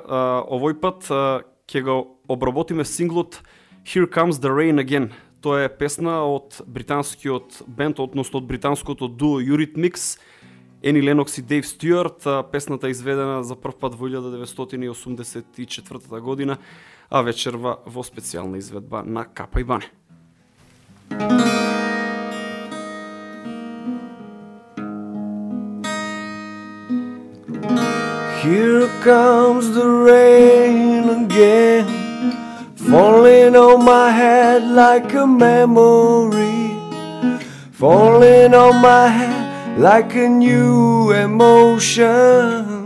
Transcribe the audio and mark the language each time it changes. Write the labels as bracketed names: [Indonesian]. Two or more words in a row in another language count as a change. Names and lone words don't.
[Macedonian] Овој пат ќе го обработиме синглот Here Comes the Rain Again. Тоа е песна од британскиот бенд, односно од британското дуо Eurythmics, Ени Ленокс и Дейв Стюарт. Песната е изведена за прв пат во 1984 година, а вечерва во специјална изведба на Капа и Бане. [English] Here comes the rain again, falling on my head like a memory, falling on my head like a new emotion.